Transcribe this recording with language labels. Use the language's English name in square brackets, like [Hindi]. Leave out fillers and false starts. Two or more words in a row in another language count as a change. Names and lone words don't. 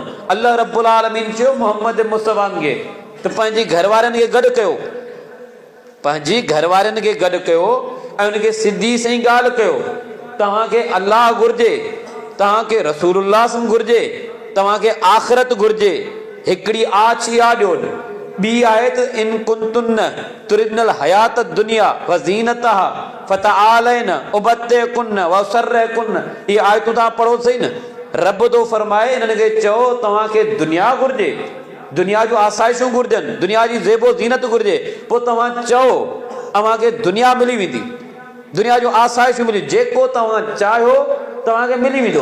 [Sindhi] अल्लाह रब्बुल आलमीन चयो मोहम्मद मुस्तफ़ा खे त पंहिंजी घरवारनि खे गॾु कयो, पंहिंजी घरवारनि खे गॾु कयो ऐं उनखे सिधी सही ॻाल्हि कयो। तव्हांखे अल्लाह घुर्जे, तव्हांखे रसूलुल्लाह घुर्जे, तव्हांखे आख़िरत घुर्जे। हिकिड़ी आछ इहा ॾियो। ॿी आहे त [Arabic] إن كنتن تردن الحياة الدنيا وزينتها فتعالين أمتعكن وأسرحكن. [Sindhi] इहे आयतूं तव्हां पढ़ो सही न। रब थो फरमाए इन्हनि खे चओ तव्हांखे दुनिया घुर्जे, दुनिया जूं आसाइशूं घुर्जनि, दुनिया जी ज़ेबो ज़ीनत घुर्जे, पोइ तव्हां चओ तव्हांखे दुनिया मिली वेंदी, दुनिया जूं आसाइशूं मिली, जेको तव्हां चाहियो तव्हांखे मिली वेंदो।